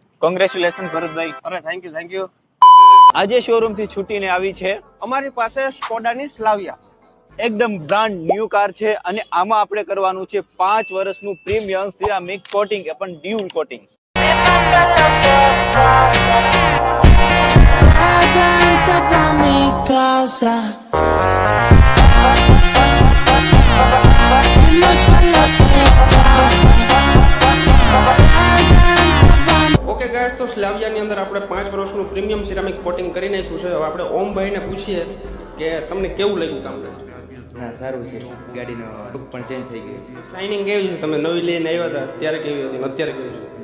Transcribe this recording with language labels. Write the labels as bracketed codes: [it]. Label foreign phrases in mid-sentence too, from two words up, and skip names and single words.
[gu] કોંગ્રેચ્યુલેશન ભરતભાઈ. અરે [en] thank you. [gu] આજે શોરૂમ થી છૂટીને આવી છે અમારી પાસે સ્કોડાની સ્લાવિયા એકદમ [en] brand new car [gu] છે અને આમાં આપણે કરવાનું છે 5 વર્ષનું [en] premium ceramic coating [gu] પણ [en] dual coating. [es] Aguanta pa' mi casa. Dime qué es lo que pasa. [en] okay guys, [gu] તો સ્લાવિયાની અંદર આપણે 5 વર્ષનું [en] premium ceramic coating [gu] કરી નાખ્યું છે. હવે આપણે ઓમભાઈને પૂછીએ કે તમને કેવું લાગ્યું કામ? ના સારું છે, ગાડીનો લુક પણ ચેન્જ થઈ ગયો છે. શાઇનિંગ કેવી છે? તમે નવી લઈને આવ્યા હતા ત્યારે કેવી હતી ને અત્યારે કેવી છે?